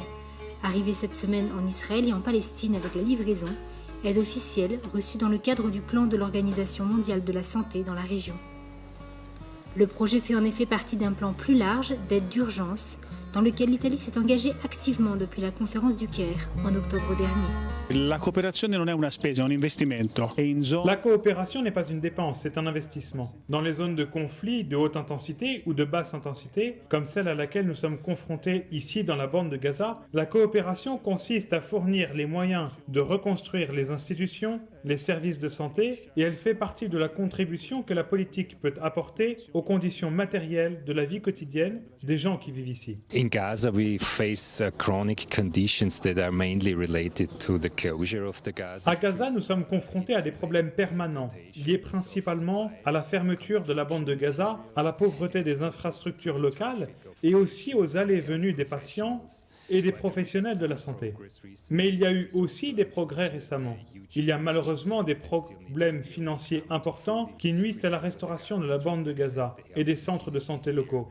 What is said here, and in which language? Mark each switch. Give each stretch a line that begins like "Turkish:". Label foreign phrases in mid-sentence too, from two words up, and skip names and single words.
French: Arrivé cette semaine en Israël et en Palestine avec la livraison, aide officielle reçue dans le cadre du plan de l'Organisation mondiale de la santé dans la région. Le projet fait en effet partie d'un plan plus large d'aide d'urgence dans lequel l'Italie s'est engagée activement depuis la conférence du Caire en octobre dernier. La coopération
Italian: non è una spesa, è un investimento.
French: La coopération n'est pas une dépense, c'est un investissement. Dans les zones de conflit de haute intensité ou de basse intensité, comme celle à laquelle nous sommes confrontés ici dans la bande de Gaza, la coopération consiste à fournir les moyens de reconstruire les institutions, les services de santé, et elle fait partie de la contribution que la politique peut apporter aux conditions matérielles de la vie quotidienne des gens qui vivent ici.
English: In Gaza, we face chronic conditions that are mainly related to the closure of the Gaza.
French: À Gaza, nous sommes confrontés à des problèmes permanents, liés principalement à la fermeture de la bande de Gaza, à la pauvreté des infrastructures locales et aussi aux allées et venues des patients et des professionnels de la santé. Mais il y a eu aussi des progrès récemment. Il y a malheureusement des problèmes financiers importants qui nuisent à la restauration de la bande de Gaza et des centres de santé locaux.